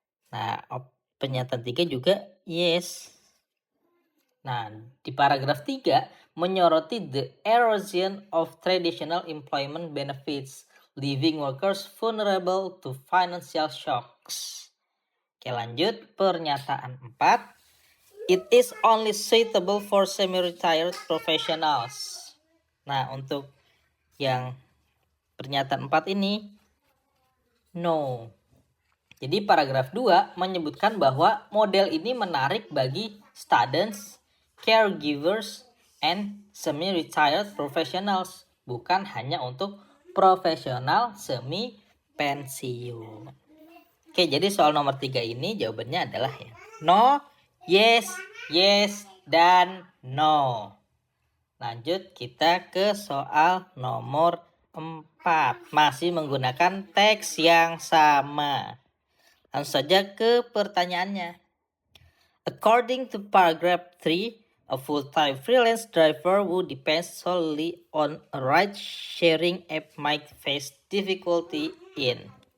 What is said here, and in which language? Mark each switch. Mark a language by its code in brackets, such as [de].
[id] Nah, pernyataan 3 juga [en] yes. [id] Nah, di paragraf 3 menyoroti [en] the erosion of traditional employment benefits, leaving workers vulnerable to financial shocks. [id] Oke, lanjut pernyataan 4. [en] It is only suitable for semi-retired professionals. [id] Nah, untuk yang pernyataan 4 ini no. Jadi paragraf 2 menyebutkan bahwa model ini menarik bagi [en] students, caregivers, and semi-retired professionals, [id] bukan hanya untuk profesional semi pensiun. Oke, jadi soal nomor 3 ini jawabannya adalah ya no, yes, yes, dan no. Lanjut kita ke soal nomor 4, masih menggunakan teks yang sama. Langsung saja ke pertanyaannya. [en] According to paragraph 3, a full-time freelance driver who depends solely on a ride-sharing app might face difficulty in.